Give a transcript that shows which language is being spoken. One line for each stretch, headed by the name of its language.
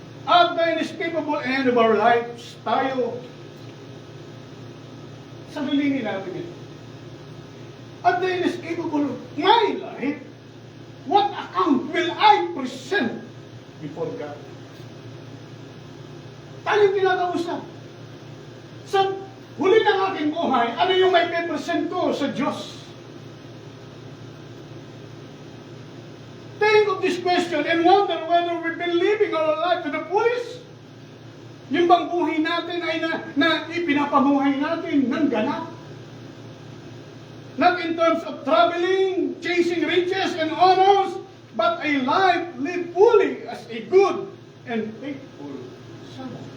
English: At the inescapable end of our lives,
Filipino: tayo, sarilingin natin ito.
English: At the inescapable of my life, what account will I present before God?
Filipino: Tayong kinakausap. Sa huli ng aking buhay, ano yung may present ko sa Diyos?
English: Think of this question and wonder whether we've been living our life to the fullest.
Filipino: Yung bang buhay natin ay na pinapamuhay natin ng ganap.
English: Not in terms of traveling, chasing riches and honors, but a life lived fully as a good and faithful son.